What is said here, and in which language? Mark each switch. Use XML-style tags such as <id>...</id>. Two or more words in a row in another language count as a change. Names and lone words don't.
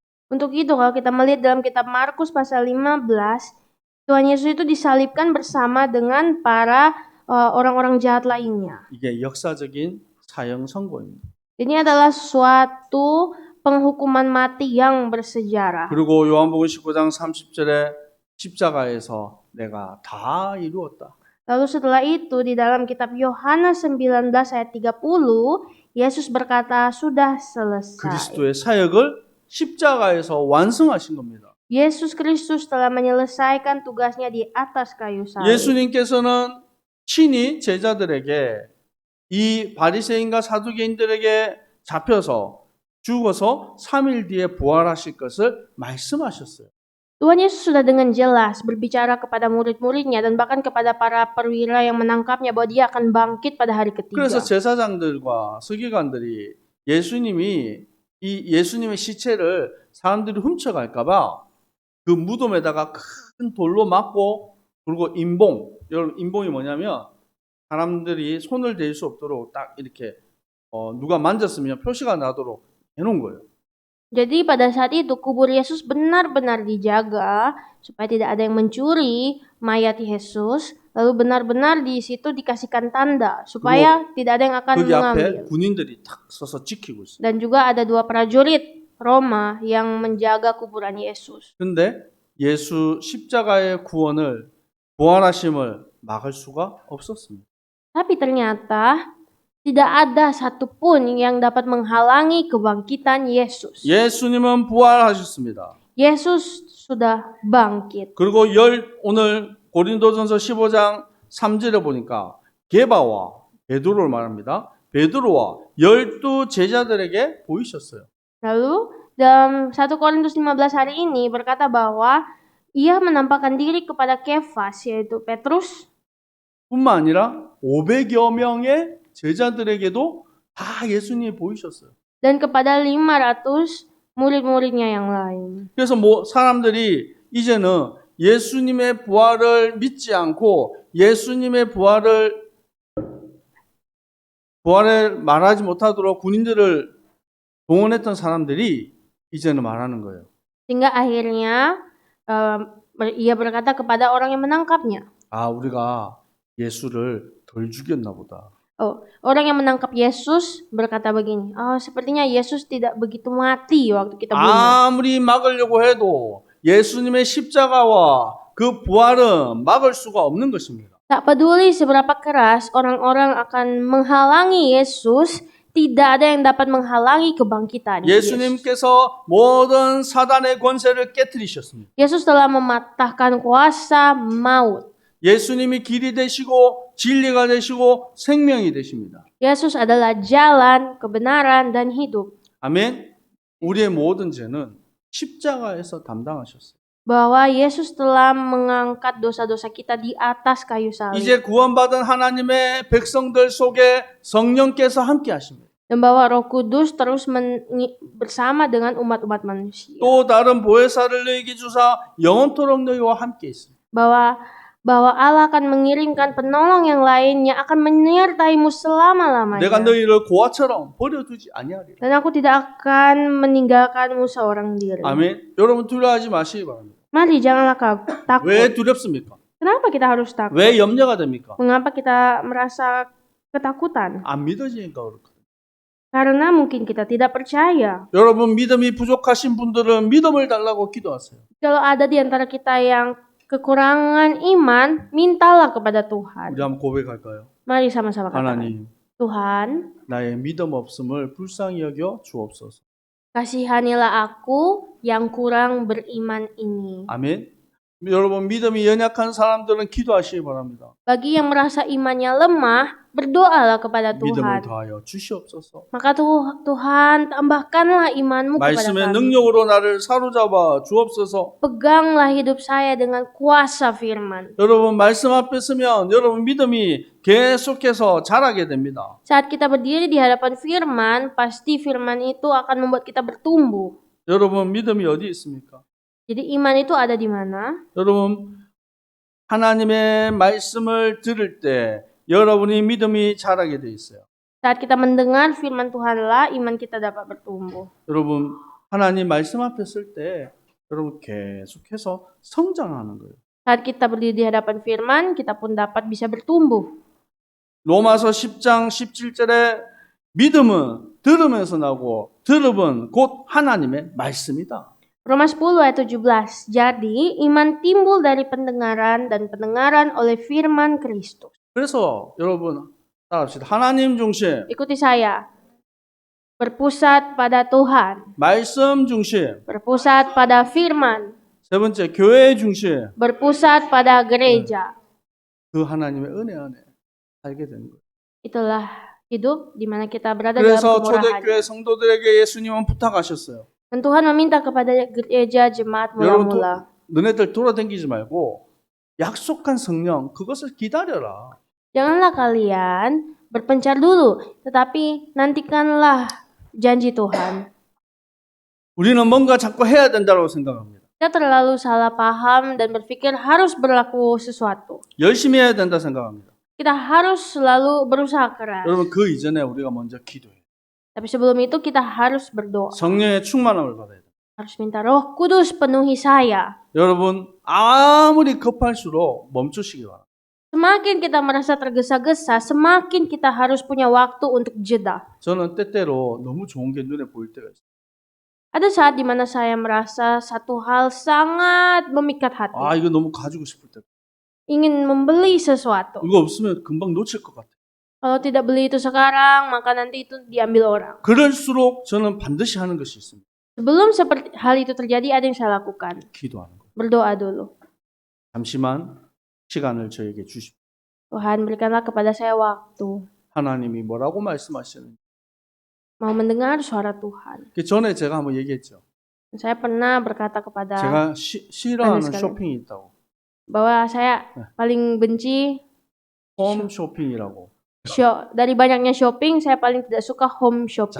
<id>Untuk itu kalau kita melihat dalam kitab Markus pasal 15, Tuhan Yesus itu disalibkan bersama dengan para orang-orang jahat lainnya.</id> <ko>이게 역사적인 사형 선고입니다.</ko> <id>Ini adalah suatu penghukuman mati yang bersejarah.</id> <ko>그리고 요한복음 19장 30절에 십자가에서 내가 다 이루었다.</ko> <id>Lalu setelah itu di dalam kitab Yohanes 19 ayat 30, Yesus berkata, sudah selesai.</id> <ko>그리스도의 사역을 십자가에서 완성하신 겁니다.</ko> <id>Yesus Kristus telah menyelesaikan tugasnya di atas kayu salib.</id> <ko>예수님께서는 친히 제자들에게 이 바리새인과 사두개인들에게 잡혀서 죽어서 3일 뒤에 부활하실 것을 말씀하셨어요.</ko> <id>Tuhan Yesus sudah dengan jelas berbicara kepada murid-muridnya dan bahkan kepada para perwira yang menangkapnya bahwa dia akan bangkit pada hari ketiga.</id> <ko>그래서 제사장들과 서기관들이 예수님의 시체를 사람들이 훔쳐갈까봐 그 무덤에다가 큰 돌로 막고 그리고 여러분 인봉이 뭐냐면 사람들이 손을 댈 수 없도록 딱 이렇게 누가 만졌으면 표시가 나도록 해놓은 거예요.</ko> <id>Jadi pada saat itu kubur Yesus benar-benar dijaga supaya tidak ada yang mencuri mayat Yesus. Lalu benar-benar di situ dikasihkan tanda supaya tidak ada yang akan</id> <ko>거기</ko> <id>mengambil.</id> <ko>앞에 군인들이 탁 서서 지키고 있어요.</ko> <id>Dan juga ada 2 prajurit Roma yang menjaga kuburan Yesus.</id> <ko>근데 예수 십자가의 구원을 부활하심을 막을 수가 없었습니다.</ko> <id>Tapi ternyata tidak ada satupun yang dapat menghalangi kebangkitan Yesus.</id> <ko>예수님은 부활하셨습니다.</ko> <id>Yesus sudah bangkit.</id> <ko>그리고 오늘 고린도전서 15장 3절에 보니까 게바와 베드로를 말합니다. 베드로와 12 제자들에게 보이셨어요.</ko> <id>Lalu dalam 1 Korintus 15 hari ini berkata bahwa ia menampakkan diri kepada Kefas, yaitu Petrus,</id> <ko>뿐만 아니라 500여 명의 제자들에게도 다 예수님이 보이셨어요.</ko> <id>dan kepada 500 murid-muridnya yang lain.</id> <ko>그래서 사람들이 이제는 예수님의 부활을 믿지 않고 예수님의 부활을 말하지 못하도록 군인들을 동원했던 사람들이 이제는 말하는 거예요.</ko> <id>Sehingga akhirnya ia berkata kepada orang yang menangkapnya.</id> <ko>아, 우리가 예수를 덜 죽였나 보다.</ko> <id>Orang yang menangkap Yesus berkata begini, sepertinya Yesus tidak begitu mati waktu kita bunuh.</id> <ko>아무리 막으려고 해도 예수님의 십자가와 그 부활은 막을 수가 없는 것입니다.</ko> <id>Tak peduli seberapa keras orang-orang akan menghalangi Yesus, tidak ada yang dapat menghalangi kebangkitan Yesus.</id> <ko>예수님께서 모든 사단의 권세를 깨뜨리셨습니다.</ko> <id>Yesus telah mematahkan kuasa maut.</id> <ko>예수님이 길이 되시고 진리가 되시고 생명이 되십니다.</ko> <id>Yesus adalah jalan, kebenaran, dan hidup.</id> <ko>아멘. 우리의 모든 죄는 십자가에서 담당하셨어요.</ko> <id>Bahwa Yesus telah mengangkat dosa-dosa kita di atas kayu salib.</id> <ko>이제 구원받은 하나님의 백성들 속에 성령께서 함께 하십니다.</ko> <id>Dan bahwa Roh Kudus terus bersama dengan umat-umat manusia.</id> <ko>또 다른 보혜사를 너희에게 주사 영원토록 너희와 함께 있습니다.</ko> <id>Bahwa Allah akan mengirimkan penolong yang lain yang akan menyertaimu selama-lamanya.</id> <ko>내가 너희를 고아처럼 버려두지 아니하리라.</ko> <id>Dan aku tidak akan meninggalkanmu seorang diri.</id> <ko>아멘. 여러분 두려워하지 마시기 바랍니다.</ko> <id>Mari janganlah takut.</id> <ko>왜 두렵습니까?</ko> <id>Kenapa kita harus takut?</id> <ko>왜 염려가 됩니까?</ko> <id>Mengapa kita merasa ketakutan?</id> <ko>안 믿어지니까 그렇거든요.</ko> <id>Karena mungkin kita tidak percaya.</id> <ko>여러분 믿음이 부족하신 분들은 믿음을 달라고 기도하세요.</ko> <id>Kalau ada di antara kita yang kekurangan iman, mintalah kepada Tuhan.</id> <ko>우리 한번 고백할까요?</ko> <id>Mari sama-sama katakan.</id> <ko>하나님,</ko> <id>Tuhan,</id> <ko>나의 믿음 없음을 불쌍히 여겨 주옵소서.</ko> <id>kasihanilah aku yang kurang beriman ini.</id> <ko>아멘. 여러분 믿음이 연약한 사람들은 기도하시기 바랍니다.</ko> <id>Bagi yang merasa imannya lemah, berdoalah kepada</id> <ko>믿음을</ko> <id>Tuhan.</id> <ko>더하여 주시옵소서.</ko> <id>Maka Tuhan, tambahkanlah imanmu kepada</id> <ko>말씀의</ko> <id>kami.</id> <ko>능력으로 나를 사로잡아 주옵소서.</ko> <id>Peganglah hidup saya dengan kuasa firman.</id> <ko>여러분 말씀 앞에 서면 여러분 믿음이 계속해서 자라게 됩니다.</ko> <id>Saat kita berdiri di hadapan firman, pasti firman itu akan membuat kita bertumbuh.</id> <ko>여러분 믿음이 어디 있습니까?</ko> <id>Jadi iman itu ada di mana?</id> <ko>여러분 하나님의 말씀을 들을 때 여러분이 믿음이 자라게 돼 있어요.</ko> <id>Saat kita mendengar firman Tuhanlah, iman kita dapat bertumbuh.</id> <ko>여러분 하나님 말씀 앞에 설 때 여러분 계속해서 성장하는 거예요.</ko> <id>Saat kita berdiri di hadapan firman, kita pun dapat bisa bertumbuh.</id> <ko>로마서 10장 17절에 믿음은 들으면서 나고 들음은 곧 하나님의 말씀이다.</ko> <id>Roma 10 ayat 17. Jadi, iman timbul dari pendengaran dan pendengaran oleh firman Kristus.</id> <ko>그래서 여러분 따라합시다. 하나님 중심,</ko> <id>Ikuti saya. Berpusat pada Tuhan.</id> <ko>말씀 중심.</ko> <id>Berpusat pada firman.</id> <ko>세 번째 교회 중심.</ko> <id>Berpusat pada gereja.</id> <ko>그 하나님의 은혜 안에 살게 되는 거예요.</ko> <id>Itulah hidup di mana kita berada dalam</id> <ko>그래서</ko> <id>kemurahan.</id> <ko>초대교회 성도들에게 예수님은 부탁하셨어요.</ko> <id>Dan Tuhan meminta kepada gereja jemaat</id> <ko>여러분</ko> <id>mula-mula.</id> <ko>너네들 돌아다니지 말고 약속한 성령 그것을 기다려라.</ko> <id>Janganlah kalian berpencar dulu, tetapi nantikanlah janji Tuhan.</id> <ko>우리는 뭔가 자꾸 해야 된다고 생각합니다.</ko> <id>Kita terlalu salah paham dan berpikir harus berlaku sesuatu.</id> <ko>열심히 해야 된다 생각합니다.</ko> <id>Kita harus selalu berusaha keras.</id> <ko>여러분 그 이전에 우리가 먼저 기도해요.</ko> <id>Tapi sebelum itu kita harus berdoa.</id> <ko>성령의 충만함을 받아야 돼요.</ko> <id>Harus minta Roh Kudus penuhi saya.</id> <ko>여러분 아무리 급할수록 멈추시기 바랍니다.</ko> <id>Semakin kita merasa tergesa-gesa, semakin kita harus punya waktu untuk jeda.</id> <ko>저는 때때로 너무 좋은 게 눈에 보일 때가 있어요.</ko> <id>Ada saat di mana saya merasa satu hal sangat memikat hati.</id> <ko>아 이거 너무 가지고 싶을 때.</ko> <id>Ingin membeli sesuatu.</id> <ko>이거 없으면 금방 놓칠 것 같아요.</ko> <id>Kalau tidak beli itu sekarang, maka nanti itu diambil orang.</id> <ko>그럴수록 저는 반드시 하는 것이 있습니다.</ko> <id>Sebelum seperti hal itu terjadi, ada yang saya lakukan.</id> <ko>기도하는 거.</ko> <id>Berdoa dulu.</id> <ko>잠시만 시간을 저에게 주십시오.</ko> <id>Tuhan, berikanlah kepada saya waktu.</id> <ko>하나님이 뭐라고 말씀하시는지.</ko> <id>Mau mendengar suara Tuhan.</id> <ko>그 전에 제가 한번 얘기했죠.</ko> <id>Saya pernah berkata kepada</id> <ko>제가 싫어하는</ko> <id>sekali.</id> <ko>쇼핑이 있다고.</ko> <id>bahwa saya paling benci</id> <ko>홈쇼핑이라고.</ko> <id>dari banyaknya shopping, saya paling tidak suka</id> <en>home shopping.</en>